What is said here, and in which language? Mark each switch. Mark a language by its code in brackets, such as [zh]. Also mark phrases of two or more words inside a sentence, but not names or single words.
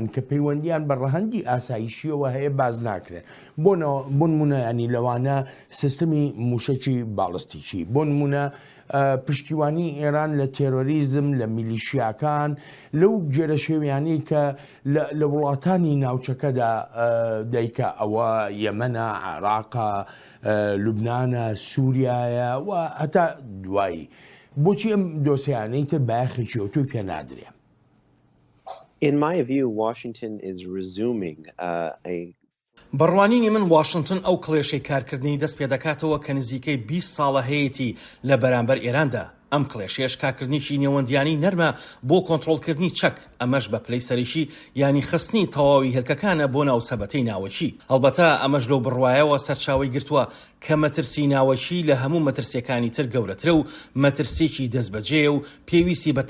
[ckb] کە پەیوەندیان بە ڕەهەندی ئاسایشیەوە هەیە باز ناکرێت بۆ نمونە ینی لەوانە سیستمی موشەکی باڵستیکی بۆ نمونە پشتیوانی ئێران لە تێرۆریزم لە میلیشیاکان لەو جێرە شێویانەی کە لە وڵاتانی ناوچەکەدا دەیکە ئەوە یەمەنە عێراقە لوبنانە سووریایە و هەتا دوایی بۆچی ئەم دۆسیانەی تر بایەخێکی ئۆتۆی پێ نادرێ. [en] In my view, Washington is resuming a [ckb] بڕوانینی من واشنگتن ئەو کڵێشەی کارکردنی دەست پێ دەکاتەوە کە نزیکەی 20 ساڵە هەیەی لە بەرامبەر ئێراندا ئەم کڵێشێش کارکردنیی نێوەندیانی نەرمە بۆ کۆنتترۆلکردنی چەک ئەمەش بە پلەی سەرشی ینی خستنی تەواوی هێلکەکانە بۆ ناو سەبەتەی ناوەچی هەڵبەتە ئەمەش لەو بڕواایەوە سەرچاوی گرتووە کە مەترسی ناوەچی لە هەموو مەترسیەکانی تر گەورەترە و مەترسێکی دەستبەجێ و پێویستی بە